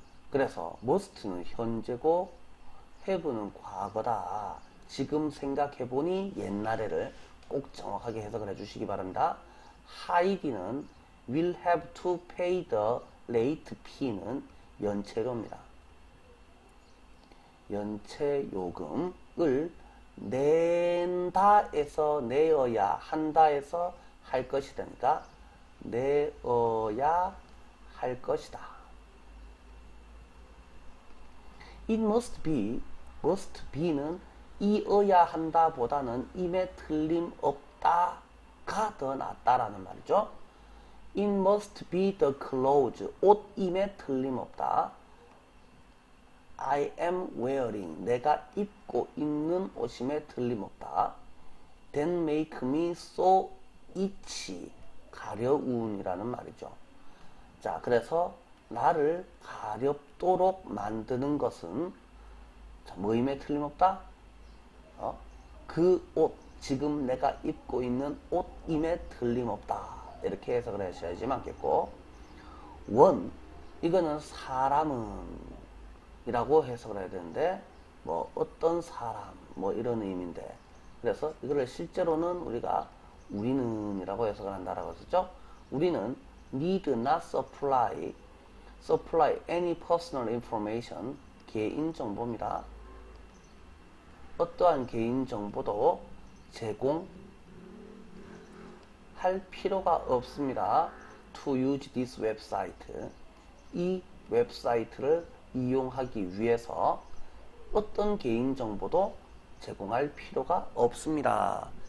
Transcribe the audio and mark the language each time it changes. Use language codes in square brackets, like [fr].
[ko] 그래서 must는 현재고 have는 과거다. 지금 생각해보니 옛날에를 꼭 정확하게 해석을 해주시기 바랍니다. [en] hide는 will have to pay the late fee는 연체료입니다. [ko] 연체요금을 낸다에서 내어야 한다에서 할 것이다니까 내어야 할 것이다. It must be는 이어야 한다 보다는 임에 틀림없다가 더 낫다라는 말이죠. [en] It must be the clothes, [ko] 옷임에 틀림없다. [en] I am wearing, [ko] 내가 입고 있는 옷임에 틀림없다. [en] That make me so itchy, [ko] 가려운이라는 말이죠. 자, 그래서 나를 가렵도록 만드는 것은 뭐임에 틀림없다? 그 옷, 지금 내가 입고 있는 옷임에 틀림없다. 이렇게 해석을 하셔야지 맞겠고, 원, 이거는 사람은 이라고 해석을 해야 되는데, 어떤 사람, 이런 의미인데, 그래서 이거를 실제로는 우리가 우리는 이라고 해석을 한다라고 했었죠. 우리는 [en] need not supply any personal information, 개인정보입니다. [ko] 어떠한 개인정보도 제공할 필요가 없습니다. [en] to use this website, [ko] 이 웹사이트를 이용하기 위해서 어떤 개인정보도 제공할 필요가 없습니다.